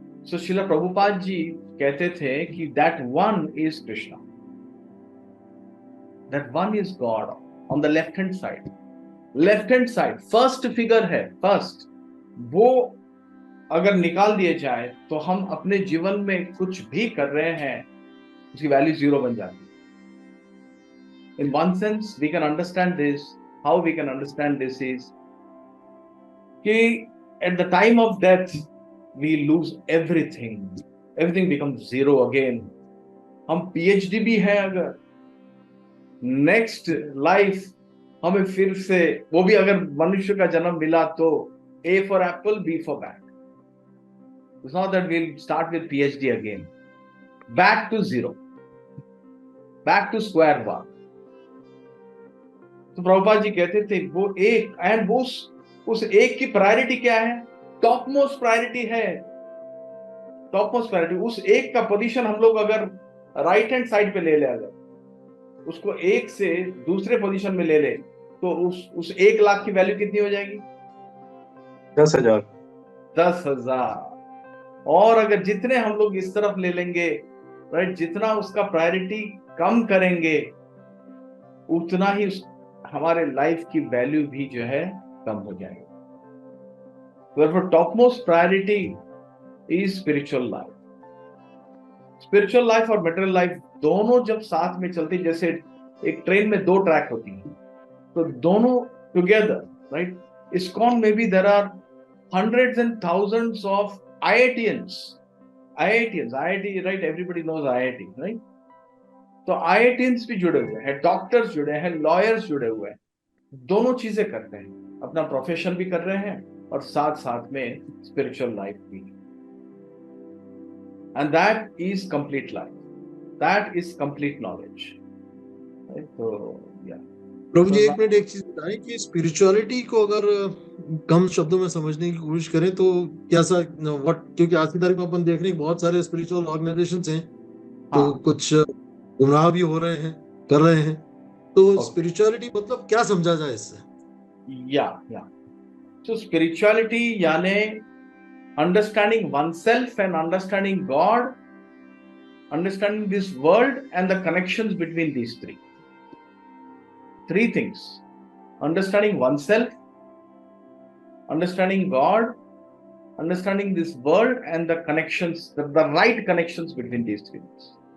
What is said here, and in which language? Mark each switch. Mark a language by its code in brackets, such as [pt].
[en] so [hi] श्रील प्रभुपाद जी कहते थे कि [en] That 1 is Krishna, that 1 is God on the left hand side. [hi] Left hand side first figure है, first, वो अगर निकाल दिए जाए तो हम अपने जीवन में कुछ भी कर रहे हैं उसकी वैल्यू 0 बन जाती है। [en] In one sense, we can understand this. How we can understand this is that at the time of death, we lose everything. Everything becomes 0 again. [hi] हम PhD भी है, अगर next life हमें फिर से, वो भी अगर मनुष्य का जन्म मिला तो [en] A for apple, B for bat. It's not that we'll start with PhD again. Back to 0. Back to square 1. [hi] तो प्रभुपाद जी कहते थे वो एक, एंड वो उस एक की प्रायोरिटी क्या है? टॉप मोस्ट प्रायोरिटी है, टॉप मोस्ट प्रायोरिटी। उस एक का पोजीशन हम लोग अगर राइट हैंड साइड पे ले ले, अगर उसको एक से दूसरे पोजीशन में ले ले तो उस 1,00,000 की वैल्यू कितनी हो जाएगी? 10,000. 10,000। और अगर जितने हम लोग इस तरफ ले लेंगे, राइट, जितना उसका प्रायोरिटी कम करेंगे उतना ही हमारे लाइफ की वैल्यू भी जो है कम हो जाएगी। [en] Therefore, topmost priority is spiritual life. [hi] Spiritual life और material life दोनों जब साथ में चलती, जैसे एक ट्रेन में 2 ट्रैक होती हैं, तो दोनों together, right? [en] ISKCON में भी there are hundreds and thousands of IITians, IIT, right? Everybody knows IIT, right? [hi] तो IITians भी जुड़े हुए हैं, डॉक्टर्स जुड़े हैं, लॉयर्स जुड़े हुए हैं, दोनों चीजें करते हैं, अपना प्रोफेशन भी कर रहे हैं और साथ साथ में स्पिरिचुअल लाइफ भी। [en] And that is complete life, that is complete knowledge. [hi] तो प्रभु जी, एक मिनट, एक चीज बताएं कि स्पिरिचुअलिटी को अगर कम शब्दों में समझने की कोशिश करें तो कैसा, व्हाट, क्योंकि आज की तारीख में अपन देख रहे हैं बहुत सारे स्पिरिचुअल ऑर्गेनाइजेशंस हैं, तो कुछ गुमराह भी हो रहे हैं, कर रहे हैं, तो स्पिरिचुअलिटी मतलब क्या समझा जाए इससे? [en] या so spirituality यानी understanding oneself and understanding God, understanding this world and the connections between these three things: understanding oneself, understanding God, understanding this world and the connections, the right connections between these three things.